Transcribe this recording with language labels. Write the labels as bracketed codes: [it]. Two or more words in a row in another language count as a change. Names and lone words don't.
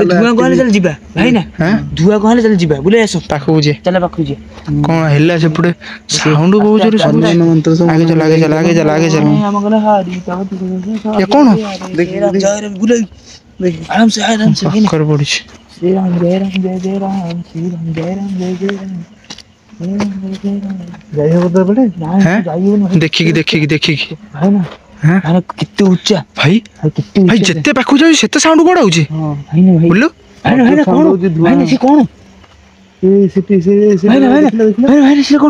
[or] ଧୂଆଁ କଣ ହେଲେ ଚାଲ ଯିବା ଭାଇ ନା ଧୂଆଁ କଣ ହେଲେ ଚାଲ ଯିବା ବୁଲେଇ ଆସ ପାଖକୁ ଯିଏ ଚାଲ ପାଖକୁ ଯିବା କଣ ହେଲା ସେପଟେ ସାଉଣ୍ଡ ବହୁତ ଜୋରେ ହନୁମାନ ମନ୍ତ୍ର ସବୁ ଆଗେ ଚାଲ ଆମ ଗଲେ ହାରି ଏ କଣ ବୁଲେଇ ଆରାମ ସେ ପାଖରେ ପଡିଛି [hi] श्री राम जय राम जय जय राम श्री राम जय राम जय जय राम [or] ଯାଇ ହବ ତ ଏପଟେ ଦେଖିକି ଭାଇ ନା ହାଁ ଭାଇ କେତେ ଉଚ୍ଚା ଭାଇ କେତେ ଭାଇ ଯେତେ ପାଖକୁ ଯାଉଛି ସେତେ ସାଉଣ୍ଡ କୁଆଡେ ହଉଛି ହଁ ଭାଇ ନା ଭାଇ ବୁଲୁ ଭାଇ ନା କଣ ଭାଇ ନା ସେ କଣ ଭାଇ ନା ସେ କଣ